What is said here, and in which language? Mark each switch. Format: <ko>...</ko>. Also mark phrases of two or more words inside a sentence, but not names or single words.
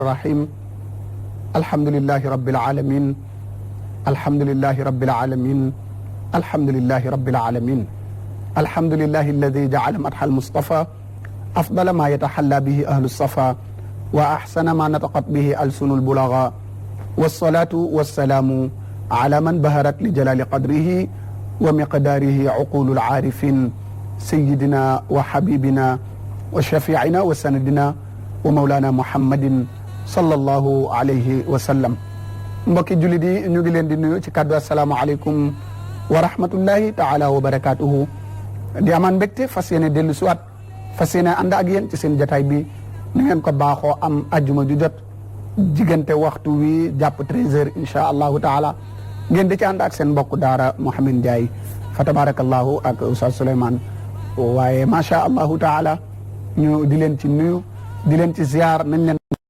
<ar>الرحيم الحمد لله رب العالمين الحمد لله رب العالمين الحمد لله رب العالمين الحمد لله الذي جعل مدح المصطفى أفضل ما يتحلى به أهل الصفا وأحسن ما نطقت به ألسن البلغاء والصلاة والسلام على من بهرت لجلال قدره ومقداره عقول العارفين سيدنا وحبيبنا وشفيعنا وسندنا ومولانا محمد صلى الله عليه وسلم.</ar> <wo>Mbokki jullit yi ñu ngi leen di nuyu ci kàddu</wo> <ar>السلام عليكم ورحمة الله تعالى وبركاته.</ar> <wo>di amaan mbégte fas yéene dellu siwaat fas yéene ànd ak yéen ci seen jataay bi ni ngeen ko baaxoo am ajjuma ju jot diggante waxtu wi jàpp 13h</wo> <ar>إن شاء الله تعالى</ar> <wo>ngeen di ci ànd ak seen mbokku daara Mouhamed Ndiaye fa tabarakallahu ak Oustaz Souleymane waaye</wo> <ar>ما شاء الله تعالى</ar> <wo>ñu di leen ci nuyu di leen ci ziar nañ leen</wo>